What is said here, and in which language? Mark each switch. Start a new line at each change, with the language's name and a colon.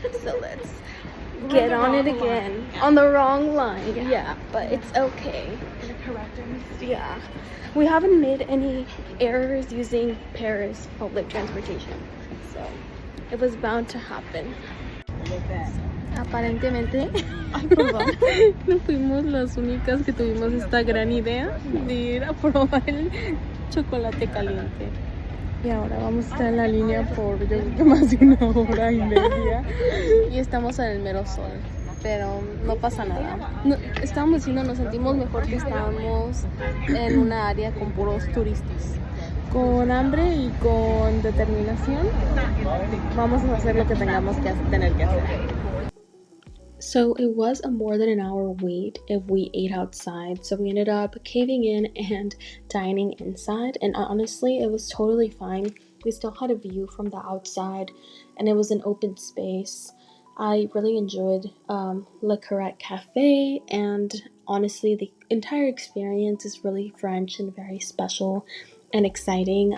English: So let's get on it again. Yeah. On the wrong line. Yeah, but it's okay. Yeah. We haven't made any errors using Paris public transportation. So it was bound to happen.
Spanish: Aparentemente, no fuimos las únicas que tuvimos esta gran idea de ir a probar el chocolate caliente. Y ahora vamos a estar en la línea por yo creo que más de 1 hora y media. Y estamos en el mero sol. Pero no pasa nada. No, estábamos diciendo, nos sentimos mejor que estábamos en una área con puros turistas. Con hambre y con determinación, vamos a hacer lo que tengamos que tener que hacer.
English: So it was a more than an hour wait if we ate outside, so we ended up caving in and dining inside, and honestly it was totally fine. We still had a view from the outside and it was an open space. I really enjoyed Le Carrette Cafe, and honestly the entire experience is really French and very special and exciting.